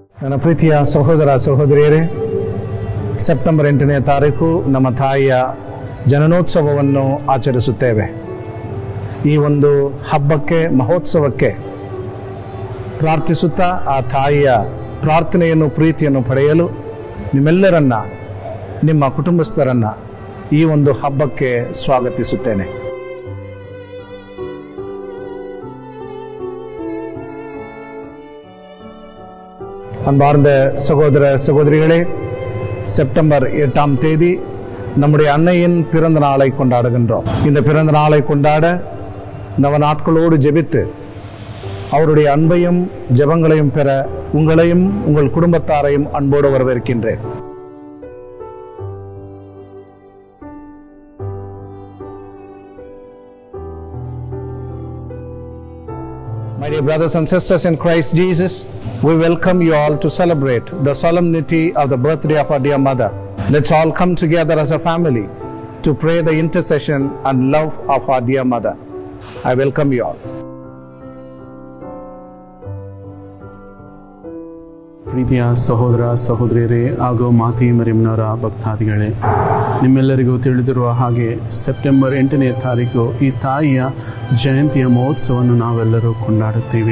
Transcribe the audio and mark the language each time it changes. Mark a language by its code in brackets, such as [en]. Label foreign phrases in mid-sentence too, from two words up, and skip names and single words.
[kn] ನನ್ನ ಪ್ರೀತಿಯ ಸಹೋದರ ಸಹೋದರಿಯರೇ, ಸೆಪ್ಟೆಂಬರ್ 8ನೇ ತಾರೀಕು ನಮ್ಮ ತಾಯಿಯ ಜನನೋತ್ಸವವನ್ನು ಆಚರಿಸುತ್ತೇವೆ. ಈ ಒಂದು ಹಬ್ಬಕ್ಕೆ, ಮಹೋತ್ಸವಕ್ಕೆ ಪ್ರಾರ್ಥಿಸುತ್ತಾ ಆ ತಾಯಿಯ ಪ್ರಾರ್ಥನೆಯನ್ನು, ಪ್ರೀತಿಯನ್ನು ಪಡೆಯಲು ನಿಮ್ಮೆಲ್ಲರನ್ನ, ನಿಮ್ಮ ಕುಟುಂಬಸ್ಥರನ್ನ ಈ ಒಂದು ಹಬ್ಬಕ್ಕೆ ಸ್ವಾಗತಿಸುತ್ತೇನೆ. [ta] அன்பார்ந்த சகோதர சகோதரிகளே, செப்டம்பர் 8ஆம் தேதி நம்முடைய அன்னையின் பிறந்த நாளை கொண்டாடுகின்றோம். இந்த பிறந்த நாளை கொண்டாட நவ நாட்களோடு ஜெபித்து அவருடைய அன்பையும் ஜெபங்களையும் பெற உங்களையும் உங்கள் குடும்பத்தாரையும் அன்போடு வரவேற்கின்றேன். [en] My dear brothers and sisters in Christ Jesus, we welcome you all to celebrate the solemnity of the birthday of our dear mother. Let's all come together as a family to pray the intercession and love of our dear mother. I welcome you all. [kn] ಪ್ರೀತಿಯ ಸಹೋದರ ಸಹೋದರಿಯರೇ ಹಾಗೂ ಮಾತೆ ಮರಿಯಮ್ಮನವರ ಭಕ್ತಾದಿಗಳೇ, ನಿಮ್ಮೆಲ್ಲರಿಗೂ ತಿಳಿದಿರುವ ಹಾಗೆ ಸೆಪ್ಟೆಂಬರ್ 8ನೇ ತಾರೀಕು ಈ ತಾಯಿಯ ಜಯಂತಿಯ ಮಹೋತ್ಸವವನ್ನು ನಾವೆಲ್ಲರೂ ಕೊಂಡಾಡುತ್ತೇವೆ.